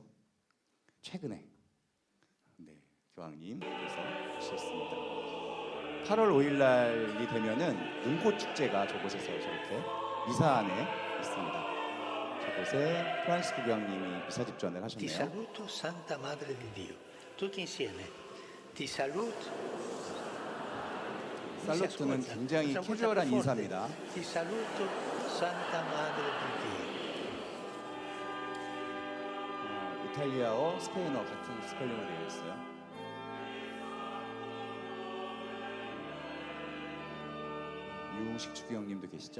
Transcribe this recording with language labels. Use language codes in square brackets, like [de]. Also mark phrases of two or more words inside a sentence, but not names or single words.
[ko] 최근에 교황님께서 주셨습니다. 8월 5일 날이 되면은 눈꽃 축제가 저곳에서 저렇게 미사 안에 있습니다. 저곳에 프란시스코 교황님이 미사 집전을 Ti 하셨네요. [it] saluto, Santa Madre di Dio. Tutti insieme. Ti saluto. [ko] 살루트는 굉장히 캐주얼한 인사입니다. [it] Ti saluto, Santa Madre di Dio. [ko] 이탈리아어, 스페인어 같은 스펠링으로 되어 있어요. 유식주 교황님도 계시죠?